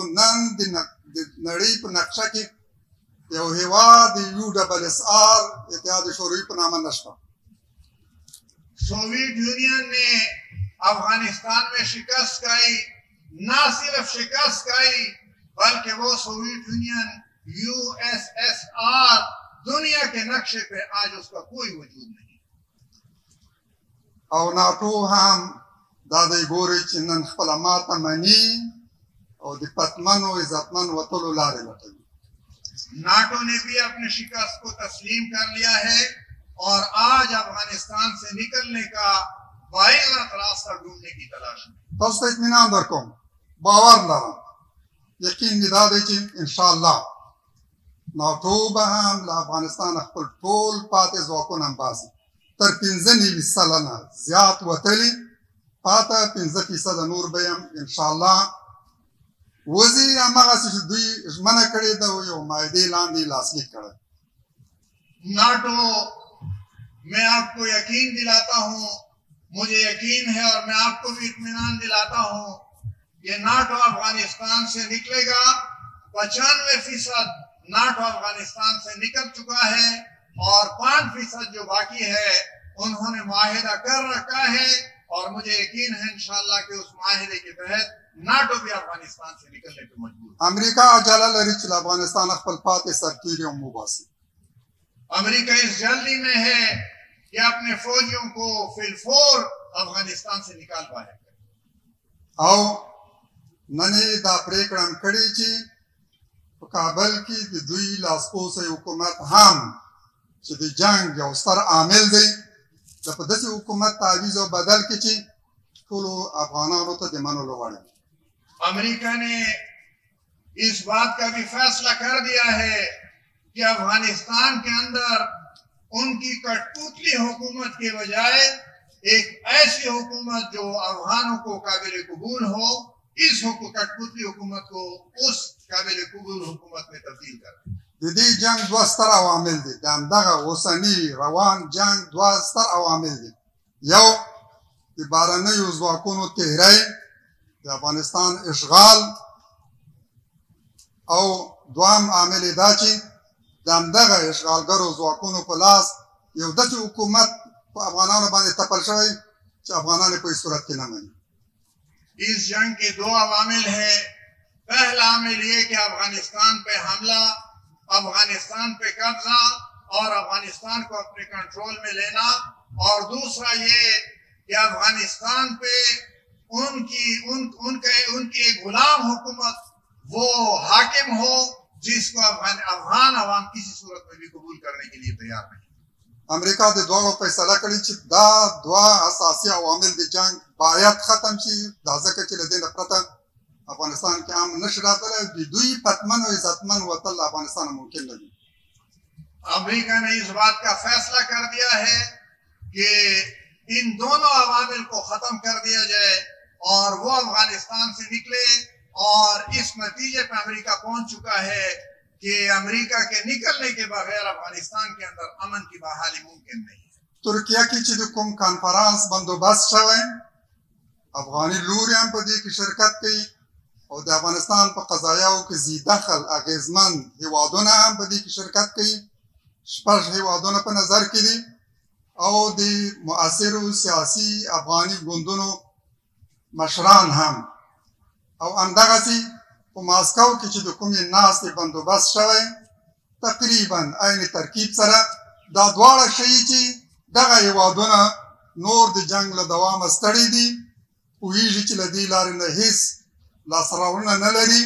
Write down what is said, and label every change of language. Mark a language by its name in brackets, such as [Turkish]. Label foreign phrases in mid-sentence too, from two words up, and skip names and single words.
[Pashto] نن د نړۍ په نقشه کې یو هېواد د USSR اتحاد شوروي په نامه نشته. [Urdu] سوویت یونین نے افغانستان میں شکست کھائی، نہ صرف شکست کھائی بلکہ وہ سوویت یونین USSR دنیا کے نقشے پہ آج اس کا کوئی وجود نہیں. [Pashto] او ناټو هم دا دی ګورئ چې نن خپله ماته مني او د پتمنو عزتمن وتلو لارې لټوي. [Urdu] ناٹو نے بھی اپنے شکست کو تسلیم کر لیا ہے اور آج افغانستان سے نکلنے کا باعث راستہ ڈھونڈنے کی تلاش میں. [Pashto] تاسو ته اطمینان درکوم، باور لرم، یقین مې دا دی چې انشاءالله ناټو به هم له افغانستان خپل ټول پاتې ځواکونه هم باسي. تر 95 سلنه زیات وتلي، پاته 5% نور به هم انشاءالله وځي. هماغسې چې دوی ژمنه کړې ده یو معاهدې لاندې لاسلیک کړی. [Urdu] ناٹو میں آپ کو یقین دلاتا ہوں، مجھے یقین ہے اور میں آپ کو بھی اطمینان دلاتا ہوں کہ ناٹو افغانستان سے نکلے گا. 95% ناٹو افغانستان سے نکل چکا ہے اور 5% جو باقی ہے انہوں نے معاہدہ کر رکھا ہے اور مجھے یقین ہے انشاءاللہ کہ اس معاہدے کے تحت ناٹو بھی افغانستان سے نکلنے پہ مجبور. [Pashto] امریکا عجله لري چې له افغانستان خپل پاتې سرتیري هم وباسي. [Urdu] امریکہ اس جلدی میں ہے کہ اپنے فوجیوں کو فی الفور افغانستان سے نکال پائے. [Pashto] او نن یې دا پرېکړه هم کړې چې په کابل کې د دوی لاسپوڅی حکومت هم چې د جنګ یو ستر عامل دی د په داسې حکومت تعویض او بدل کې چې ټولو افغانانو ته د منلو وړ دی. [Urdu] امریکہ نے اس بات کا بھی فیصلہ کر دیا ہے کہ افغانستان کے اندر ان کی کٹ پتلی حکومت کے بجائے ایک ایسی حکومت جو افغانوں کو قابل قبول ہو، اس کٹ پتلی حکومت کو اس قابل قبول حکومت میں تبدیل کر دیں. [Pashto] د دې جنګ دوه ستر عوامل دي. د همدغه اوسني روان جنګ دوه ستر عوامل دي. یو د بهرنیو ځواکونو تحری، د افغانستان اشغال، او دوام عامل یې دا چې د همدغه اشغالګرو ځواکونو په لاس یو داسې حکومت په افغانانو باندې تپل شوی چې افغانان په هیڅ صورت کې نه مني. [Urdu] اس جنگ کے دو عوامل ہیں. پہلا عامل یہ کہ افغانستان پہ حملہ، افغانستان پہ قبضہ اور افغانستان کو اپنے کنٹرول میں لینا، اور دوسرا یہ کہ افغانستان پہ ان کی ایک غلام حکومت وہ حاکم ہو جس کو افغان عوام کسی صورت میں بھی قبول کرنے کے لیے تیار نہیں. [Pashto] امریکا د دواړو فیصله کړې چې دا دوه اساسي عوامل د جنگ باید ختم شي، دا ځکه چې له دې نه پرته افغانستان کې عام نشي راتلی. د دوی پتمن و عزتمن وتل افغانستان ممکن نه دي. [Urdu] امریکہ نے اس بات کا فیصلہ کر دیا ہے کہ ان دونوں عوامل کو ختم کر دیا جائے اور وہ افغانستان سے نکلے، اور اس نتیجے پہ امریکہ پہنچ چکا ہے کہ امریکہ کے نکلنے کے بغیر افغانستان کے اندر امن کی بحالی ممکن نہیں ہے. [Pashto] ترکیه کې چې د کوم کانفرانس بندوبست شوی، افغاني لوري هم په دې کې شرکت کوي او د افغانستان په قضایاو کې ذی دخل اغیزمن هیوادونه هم په دې کې شرکت کوي. 6 هیوادونه په نظر کې دي او د مؤثرو سیاسي افغاني ګوندونو مشران هم، او همدغسې په ماسکو کې چې د کومې ناستې بندوبست شوی تقریبا عین ترکیب سره دا دواړه ښیي چې دغه هیوادونه نور د جنگ له دوامه ستړي دي، پوهېږي چې له دې لارې نه هېڅ لاسته راوړنه نه لري.